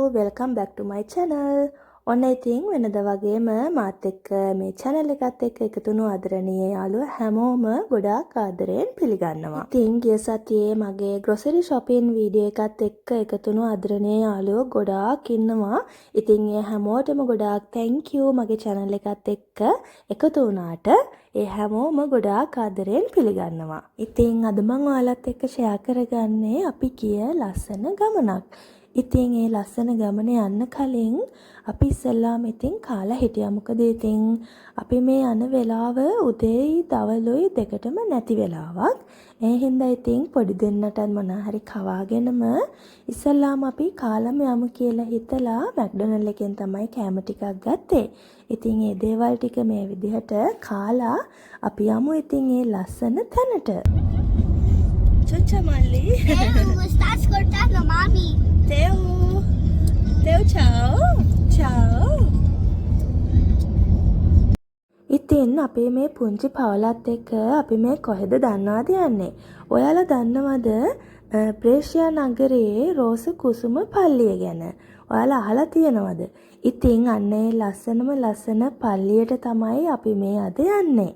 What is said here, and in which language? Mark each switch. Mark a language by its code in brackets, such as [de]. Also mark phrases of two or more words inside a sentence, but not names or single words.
[en] welcome back to my channel. [si] ඔන්න ඉතින් වෙනදා වගේම මාත් එක්ක මේ channel එකත් එක්ක එකතු වුණු ආදරණීය යාළුවෝ හැමෝම ගොඩාක් ආදරෙන් පිළිගන්නවා. ඉතින් ගිය සතියේ මගේ [en] grocery shopping [si] වීඩියෝ එකත් එක්ක එකතු වුණු ආදරණීය යාළුවෝ ගොඩාක් ඉන්නවා. ඉතින් ඒ හැමෝටම ගොඩාක් [en] thank you [si] මගේ channel එකත් එක්ක එකතු වුණාට. ඒ හැමෝම ගොඩාක් ආදරෙන් පිළිගන්නවා. ඉතින් අද මම ඔයාලත් එක්ක share කරගන්නේ අපි ගිය ලස්සන ගමනක්. ඉතින් ඒ ලස්සන ගමන යන්න කලින් අපි ඉස්සෙල්ලාම ඉතින් කාලා හිටියා. මොකද ඉතින් අපි මේ යන වෙලාව උදේයි දවල්ුයි දෙකටම නැති වෙලාවක්. ඒ හින්දා ඉතින් පොඩි දෙන්නටත් මොනා හරි කවාගෙනම ඉස්සෙල්ලාම අපි කාලම යමු කියලා හිතලා මැක්ඩොනල්ඩ් එකෙන් තමයි කෑම ටිකක් ගත්තේ. ඉතින් මේ දේවල් ටික මේ විදිහට කාලා අපි යමු ඉතින් මේ ලස්සන තැනට. Chucha Mali. Mustache cortando, mami. Teu ciao. Ciao. ඉතින් අපේ මේ පුංචි පවුලත් එක්ක අපි මේ කොහෙද දන්නවද යන්නේ? ඔයාලා දන්නවද ප්‍රේෂියා නගරයේ රෝස කුසුම පල්ලිය ගැන? ඔයාලා අහලා තියෙනවද? ඉතින් අන්න ඒ ලස්සන පල්ලියට තමයි අපි මේ අද යන්නේ.